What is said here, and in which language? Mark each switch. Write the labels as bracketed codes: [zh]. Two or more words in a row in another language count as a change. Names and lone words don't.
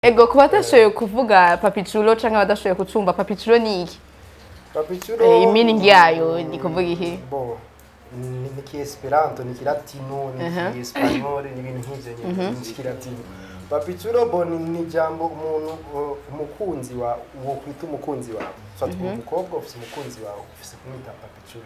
[rn] Ego kuba atashoboye kuvuga Papichulo canke abadashoboye kucumva Papichulo ni iki? Papichulo meaning yayo ni kuvuga iki? Bo ni ki Esperanto ni Kilatino ni ki Espanyol ni ibintu nk'ivyo nyine ni Kilatino. Papichulo bo ni jambo umuntu umukunzi wa uwo kwita umukunzi wawe. Fata umukobwa ufise umukunzi wawe ufise kumwita Papichulo.